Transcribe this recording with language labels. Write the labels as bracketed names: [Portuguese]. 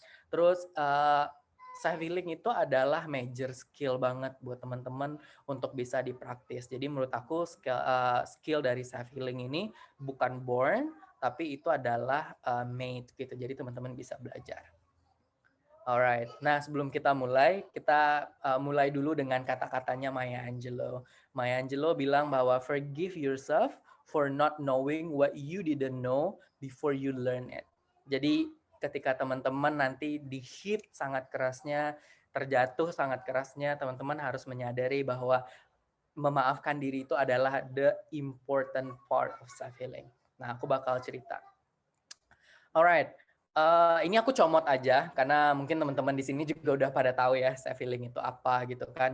[Indonesian] Terus self healing itu adalah [English] major skill [Indonesian] banget buat teman-teman untuk bisa dipraktis. Jadi menurut aku skill dari self healing ini bukan born, tapi itu adalah made gitu. Jadi teman-teman bisa belajar. [English] Alright. [Indonesian] Nah, sebelum kita mulai dulu dengan kata-katanya Maya Angelou. [English] Maya Angelou [Indonesian] bilang bahwa [English] forgive yourself for not knowing what you didn't know before you learn it. [Indonesian] Jadi, ketika teman-teman nanti di-hit sangat kerasnya, terjatuh sangat kerasnya, teman-teman harus menyadari bahwa memaafkan diri itu adalah [English] the important part of self healing. [Indonesian] Nah, aku bakal cerita. [English] Alright, [Indonesian] ini aku comot aja karena mungkin teman-teman di sini juga udah pada tahu ya self healing itu apa gitu kan.